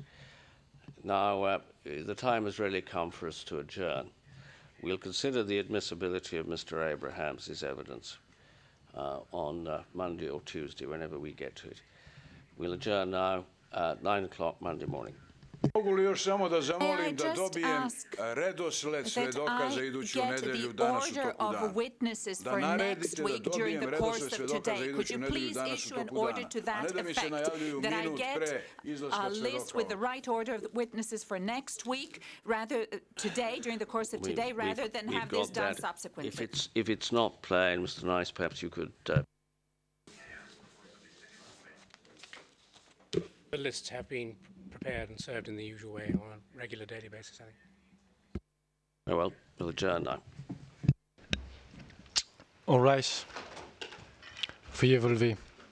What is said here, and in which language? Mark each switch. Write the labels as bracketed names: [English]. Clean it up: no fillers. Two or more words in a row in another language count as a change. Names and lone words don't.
[English] Now, the time has really come for us to adjourn. We'll consider the admissibility of Mr. Abrahams' evidence on Monday or Tuesday, whenever we get to it. We'll adjourn now at 9 o'clock Monday morning. [Serbian] Mogu li još samo da zamolim da dobijem redosled svedoka za iduću nedelju danas u toku dana? Da naredite da dobijem redosled svedoka za iduću nedelju danas u toku dana, a ne da mi se najavljuju minut pre izlaska svedoka. [English] List with the right order of witnesses for next week, rather today, during the course of today, rather than have this done subsequently. If it's not plain, Mr. Nice, perhaps you could... The lists have been prepared and served in the usual way on a regular daily basis, I think. Oh, well, we'll adjourn now. All rise. [French] Veuillez vous lever.